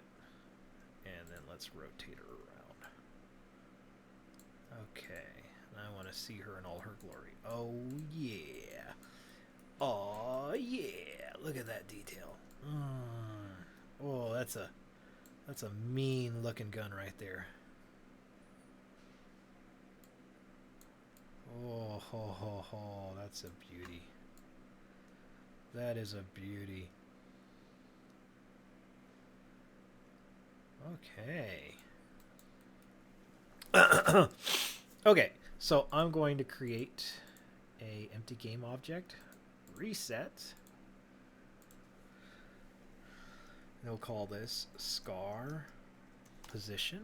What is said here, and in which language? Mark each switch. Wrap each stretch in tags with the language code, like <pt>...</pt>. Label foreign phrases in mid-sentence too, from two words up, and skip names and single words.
<en>And then let's rotate her around. Okay. And I want to see her in all her glory. Oh, yeah. Oh, yeah. Look at that detail. Oh, that's a mean looking gun right there. Oh, ho, ho, ho. That's a beauty. That is a beauty. Okay. Okay, so I'm going to create a empty game object, reset, and we'll call this scar position.</en>